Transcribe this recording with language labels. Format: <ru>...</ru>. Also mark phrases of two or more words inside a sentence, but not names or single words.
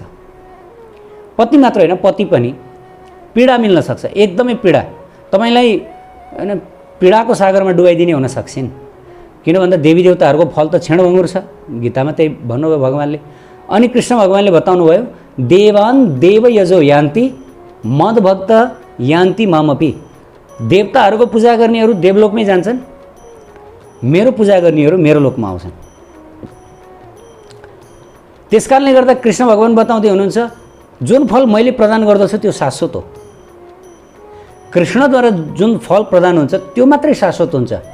<ne>पत्नी मात्र होइन, पति पनि पीडा मिल्न सक्छ, एकदमै पीडा। तपाईँलाई होइन पीडाको सागरमा डुबाइदिने हुन सक्छन्। किन भन्दा देवीदेवताहरूको फल त क्षणभङ्गुर छ, गीतामा त्यही भन्नुभयो भगवान्ले। अनि कृष्ण भगवान्ले बताउनु भयो,</ne> <sa>देवान देव यजो यान्ति मदभक्त यान्ति मामपि।</sa> <ne>देवताहरूको पूजा गर्नेहरू देवलोकमै जान्छन्, मेरो पूजा गर्नेहरू मेरो लोकमा आउँछन्। त्यसकारणले गर्दा कृष्ण भगवान बताउँदै हुनुहुन्छ, जुन फल मैले प्रदान गर्दछु त्यो शाश्वत हो। कृष्णद्वारा जुन फल प्रदान हुन्छ त्यो मात्रै शाश्वत हुन्छ।</ne>